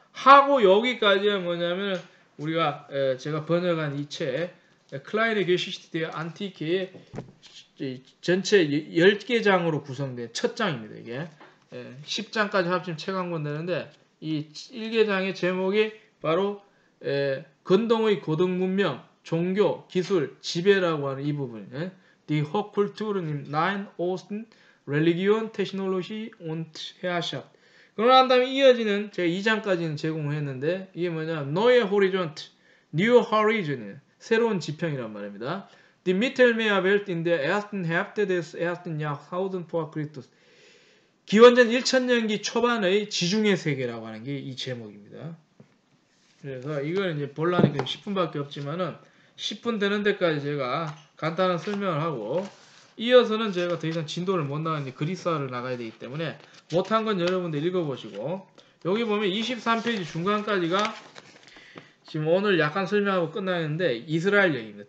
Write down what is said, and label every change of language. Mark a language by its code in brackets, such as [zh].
[ko] 하고 여기까지는 뭐냐면 우리가 제가 번역한 이 책 클라인의 게시시티의 안티케의 전체 10개 장으로 구성된 첫 장입니다. 이게 10장까지 합치면 책 한 권 되는데 이 1개 장의 제목이 바로 건동의 고등문명, 종교, 기술, 지배라고 하는 이 부분. [de] Die Hochkulturen im Nahen Osten, Religion, Technologie und Herrschaft. [ko] 그러고 난 다음에 이어지는 제가 2장까지는 제공을 했는데 이게 뭐냐 Neue Horizont, New Horizon, 새로운 지평이란 말입니다. [de] Die Mittelmeerwelt in der ersten Hälfte des ersten Jahrtausends vor Christus. [ko] 기원전 1000년기 초반의 지중해 세계라고 하는 게 이 제목입니다. 그래서 이걸 이제 본란이 10분밖에 없지만은 10분 되는 데까지 제가 간단한 설명을 하고 이어서는 제가 더 이상 진도를 못 나가는데 그리스어를 나가야 되기 때문에 못한 건 여러분들 읽어보시고 여기 보면 23페이지 중간까지가 지금 오늘 약간 설명하고 끝나는데 이스라엘 얘기입니다.